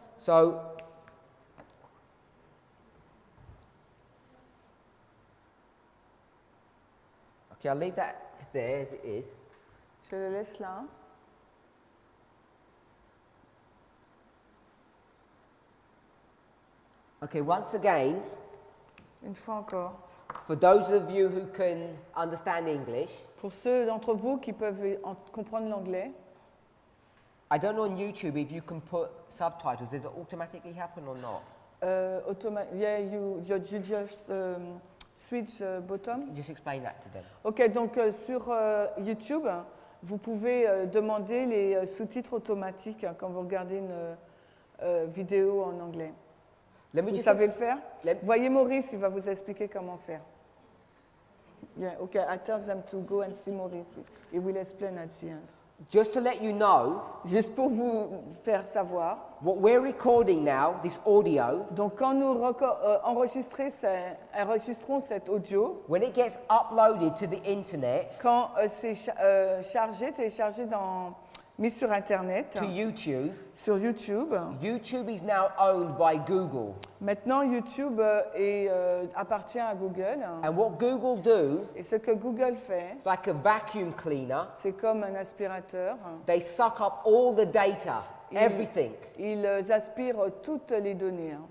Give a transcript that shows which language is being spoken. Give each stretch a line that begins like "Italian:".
English: So, okay, I'll leave that there as it is.
French: Je le laisse là.
English: Okay, once again,
French: Une fois encore.
English: for those of you who can understand English,
French: Pour ceux d'entre vous qui peuvent comprendre l'anglais,
English: I don't know on YouTube if you can put subtitles. Does it automatically happen or not? yeah, you just switch bottom. Just explain that to them.
French: Ok, donc sur YouTube, vous pouvez demander les sous-titres automatiques quand vous regardez une vidéo en anglais.
English: Let me
French: Vous
English: just
French: savez le
English: ex-
French: faire?
English: let-
French: Voyez Maurice, il va vous expliquer comment faire.
English: Yeah, okay, I tell them to go and see Maurice. He will explain at the end. Just to let you know,
French: Juste pour vous faire savoir,
English: what we're recording now, this audio,
French: donc quand nous enregistrons cet audio,
English: when it gets uploaded to the internet,
French: quand c'est téléchargé mis sur Internet,
English: to YouTube,
French: sur YouTube,
English: YouTube is now owned by Google.
French: maintenant YouTube appartient à Google.
English: And what Google do,
French: Et ce que Google fait,
English: it's like a vacuum cleaner.
French: c'est comme un aspirateur.
English: They suck up all the data, everything.
French: Ils aspirent toutes les données.